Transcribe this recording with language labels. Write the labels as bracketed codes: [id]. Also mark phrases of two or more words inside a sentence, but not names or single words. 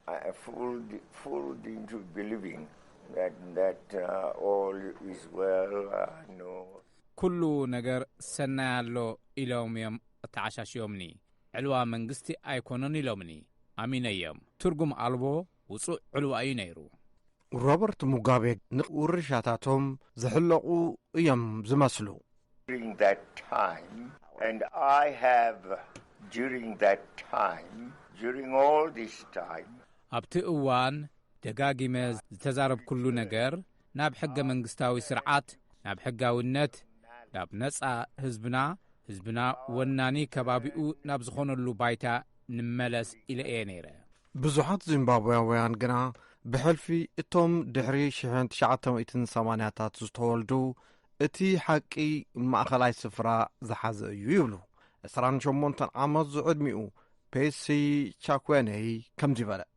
[ti] ኩሉ ነገር ሰናይ ኣሎ ኢሎም እዮም ተዓሻሽዮምኒ። ዕልዋ መንግስቲ ኣይኮነን ኢሎምኒ ኣሚነዮም። ትርጉም ኣልቦ ውፁእ ዕልዋ እዩ ነይሩ። ሮበርት ሙጋቤ ንውርሻታቶም ዝሕለቑ እዮም ዝመስሉ። [en] During that time, and I have during all this time, [ti] ኣብቲ እዋን ደጋጊመ ዝተዛረብ ኩሉ ነገር ናብ ሕገ መንግስታዊ ስርዓት፣ ናብ ሕጋውነት፣ ናብ ነጻ ህዝብና ወናኒ ከባቢኡ ናብ ዝኾነሉ ባይታ ንመለስ ኢለ እየ ነይረ። ብዙሓት ዚምባብያውያን ግና ብሕልፊ እቶም ድሕሪ 1980ታት ዝተወልዱ እቲ ሓቂ ማእኸላይ ስፍራ ዝሓዘ እዩ ይብሉ። 28 ዓመት ዝዕድሚኡ ፔሲ ቻኩዌነይ ከምዚ በለ።